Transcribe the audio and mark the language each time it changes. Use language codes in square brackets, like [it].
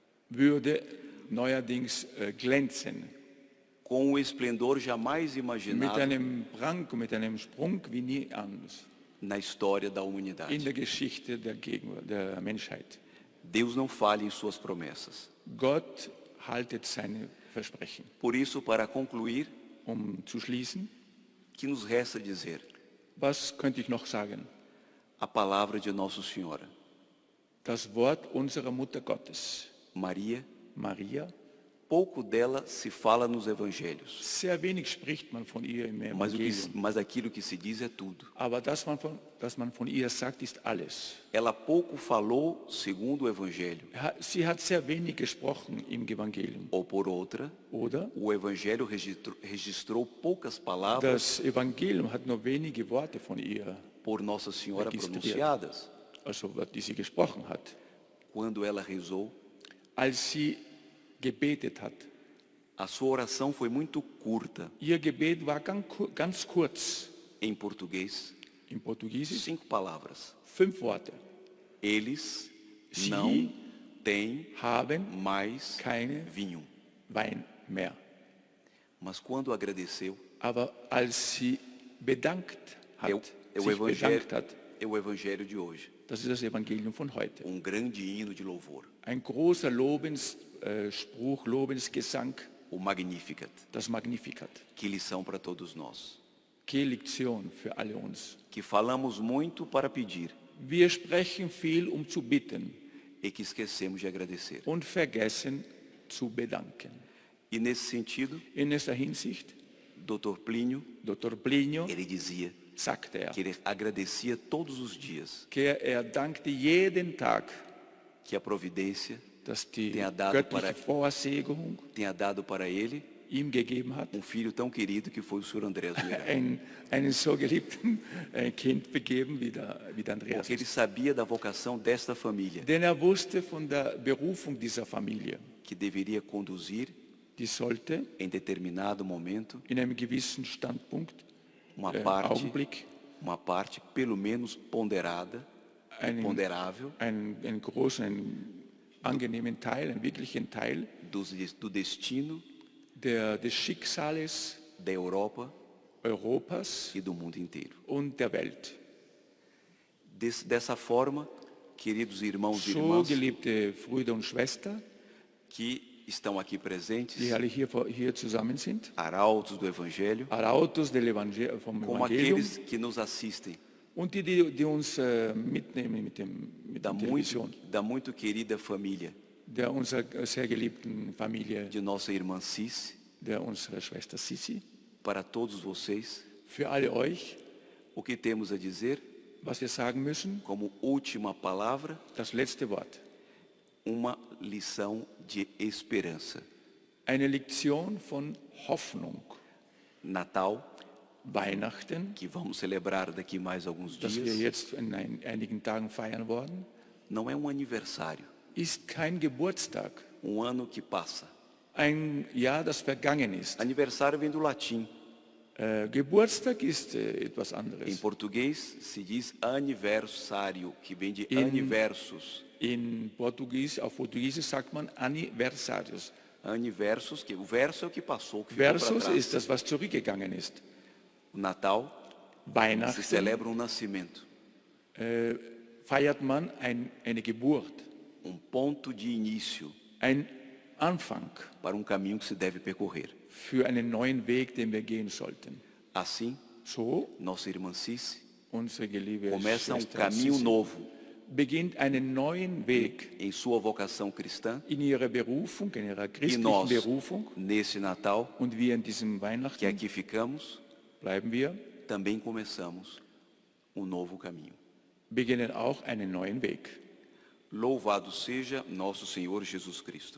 [de] würde neuerdings glänzen. [pt] com o esplendor jamais [de] Mit [pt] imaginado [de] einem Prunk, mit einem Sprung wie nie anders [pt] na história da [de] in [pt] humanidade. [de] der Geschichte der Menschheit. [pt] Deus não falha em suas promessas. [de] Gott haltet seine Versprechen. [pt] Por isso, para concluir, [de] Zu schließen, [pt] que nos resta dizer [de] was könnte ich noch sagen? [pt] a palavra de Nossa Senhora, [de] Das Wort unserer Mutter Gottes, [pt] Maria. [de] Maria. [pt] Pouco dela se fala nos evangelhos, [de] Sehr wenig spricht man von ihr im [pt] mas, [de] Evangelium. [pt] mas aquilo que se diz é tudo. [de] Aber das man von ihr sagt, ist alles. [pt] Ela pouco falou segundo o evangelho, [de] Sie hat sehr wenig gesprochen im Evangelium. [pt] ou por outra, [de] Oder? [pt] o evangelho registrou poucas palavras [de] Das Evangelium hat nur wenige Worte von ihr, [pt] por Nossa Senhora [de] Registriert. [pt] pronunciadas, [de] also die sie gesprochen hat. [pt] quando ela rezou. [de] Als sie gebetet hat. [pt] A sua oração foi muito curta, [de] Ihr Gebet war ganz kurz. [pt] em português, [de] Im Portugiesisch [pt] 5 palavras. [de] 5 Worte. [pt] Eles [de] Sie [pt] não têm [de] Haben [pt] mais [de] keine [pt] vinho. [de] Wein mehr. [pt] Mas quando agradeceu, [de] Aber als sie bedankt [pt] é o, [de] hat, [pt] é o [de] sich [pt] evangelho, [de] bedankt hat, [pt] é o evangelho de hoje. [de] das ist das Evangelium von heute. [pt] Grande hino de louvor, [de] Ein großer Lobensspruch, Lobensgesang, [pt] o Magnificat. [de] das Magnificat. [pt] Que lição para todos nós. Que [de] Lektion für alle uns. [pt] Que falamos muito para pedir [de] Wir sprechen viel, zu bitten [pt] e que esquecemos de agradecer. [de] und vergessen zu bedanken. [pt] E nesse sentido, [de] In dieser Hinsicht, [pt] Dr. Plínio, [de] Dr. Plínio [pt] ele dizia [de] sagte [pt] que ele agradecia todos os dias, [de] er dankte jeden Tag, [pt] que a providência [de] dass die [pt] tenha dado [de] göttliche Vorsehung [pt] tenha dado para ele [de] ihm gegeben hat, [pt] filho tão querido que foi o Sr. Andrés Miranda. [de] einen so geliebten Kind begeben wie der Andreas. [pt] Porque ele sabia da vocação desta família, [de] Denn er wusste von der Berufung dieser Familie. [pt] que deveria conduzir [de] Die sollte [pt] em determinado momento [de] in einem gewissen Standpunkt, Augenblick, [pt] uma parte pelo menos ponderável, [de] einen großen, einen angenehmen Teil, einen wirklichen Teil [pt] do destino [de] des Schicksales [pt] da Europa [de] Europas [pt] e do mundo inteiro. [de] und der Welt. [pt] Dessa forma, queridos irmãos e [de] So, [pt] irmãs [de] geliebte Brüder und Schwestern, [pt] que estão aqui presentes, [de] die alle hier zusammen sind, [pt] arautos do Evangelho, [de] Arautos vom [pt] como [de] Evangelium [pt] aqueles que nos assistem [de] und die uns mitnehmen mit der Vision, [pt] da muito querida família [de] der unserer sehr geliebten Familie, [pt] de nossa irmã Cici, [de] der unserer Schwester Sissi. [pt] para todos vocês, [de] Für alle euch, [pt] o que temos a dizer [de] was wir sagen müssen, [pt] como última palavra, [de] das letzte Wort. [pt] uma lição de esperança. [de] Eine Lektion von Hoffnung. [pt] Natal, [de] Weihnachten, [pt] que vamos celebrar daqui mais alguns [de] das wir [pt] dias, [de] jetzt in einigen Tagen feiern werden, [pt] não é aniversário, [de] ist kein Geburtstag, [pt] ano que passa. [de] ein Jahr, das vergangen ist. [pt] Aniversário vem do latim. [de] Geburtstag ist etwas [pt] Em [de] anderes. [pt] português se diz aniversário, que vem de aniversos. [de] Auf Portugiesisch sagt man Anniversarius. [pt] Aniversos, que o verso é o que passou, o que ficou para [de] Versus [pt] trás. [de] ist das, was zurückgegangen ist. [pt] O Natal se [de] Weihnachten [pt] celebra nascimento, [de] feiert man eine Geburt, [pt] ponto de início [de] ein Anfang [pt] para caminho que se deve percorrer. [de] für einen neuen Weg, den wir gehen sollten. [pt] Assim, [de] So, [pt] nossa irmã Cici [de] unsere geliebte [pt] começa [de] Schwester [pt] caminho [de] Sissi [pt] novo [de] beginnt einen neuen Weg [pt] em sua vocação cristã [de] in ihrer Berufung, in ihrer [pt] e [de] christlichen [pt] nós, [de] Berufung. [pt] nesse Natal, [de] Und wir in diesem [pt] que [de] Weihnachten [pt] aqui ficamos, [de] bleiben wir, [pt] também começamos novo caminho. [de] beginnen auch einen neuen Weg. [pt] Louvado seja nosso Senhor Jesus Cristo.